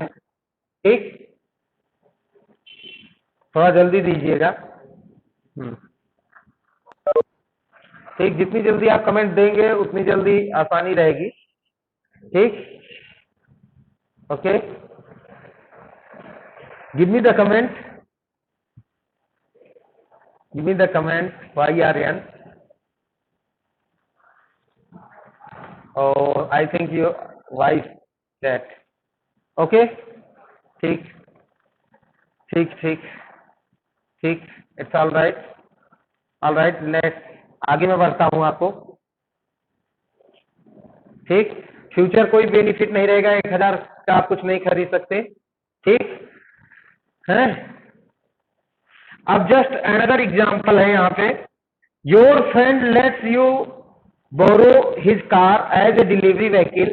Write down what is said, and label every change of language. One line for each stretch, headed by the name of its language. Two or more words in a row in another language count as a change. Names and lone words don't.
Hindi: ठीक, थोड़ा जल्दी दीजिएगा. ठीक, जितनी जल्दी आप कमेंट देंगे उतनी जल्दी आसानी रहेगी. ठीक, ओके.
English: Give me the comment. Give me the comment. YRN. Oh, I think you why that.
Hindi: Okay. ठीक ठीक ठीक ठीक.
English: It's all right. All right. Next.
Hindi: आगे मैं बढ़ता हूँ आपको. ठीक. फ्यूचर कोई बेनिफिट नहीं रहेगा. 1000 का आप कुछ नहीं खरीद सकते. ठीक है. अब
English: just another example
Hindi: है यहाँ पे.
English: Your friend lets you borrow his car as a delivery vehicle.